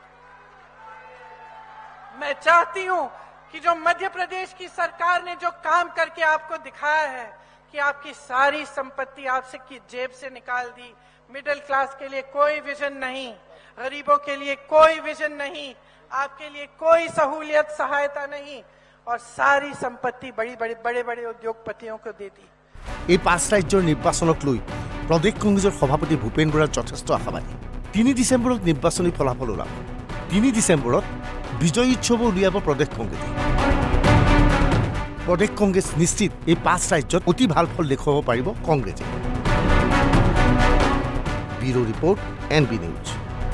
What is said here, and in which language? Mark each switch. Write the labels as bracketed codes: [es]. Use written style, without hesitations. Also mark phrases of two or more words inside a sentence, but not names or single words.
[hi] मैं चाहती हूं कि जो मध्य प्रदेश की सरकार ने जो काम करके आपको दिखाया है कि आपकी सारी संपत्ति आपसे की जेब से निकाल दी [en] middle class [hi] के लिए कोई विजन नहीं गरीबों के लिए कोई विजन नहीं आपके लिए कोई सहूलियत सहायता नहीं और सारी संपत्ति बड़े बड़े उद्योगपतियों को दे दी [as] এই 5 ৰাজ্যৰ নিৰ্বাচনক লৈ প্ৰদেশ কংগ্ৰেছৰ সভাপতি ভূপেন বৰা যথেষ্ট আশাবাদী 3 ডিচেম্বৰত নিৰ্বাচনী ফলাফল ওলাব 3 ডিচেম্বৰত বিজয় উৎসৱ উলিয়াব প্ৰদেশ কংগ্ৰেছে প্ৰদেশ কংগ্ৰেছ নিশ্চিত এই 5 ৰাজ্যত অতি ভাল ফল দেখুৱাব পাৰিব কংগ্ৰেছে [en] bureau report [as] NB নিউজ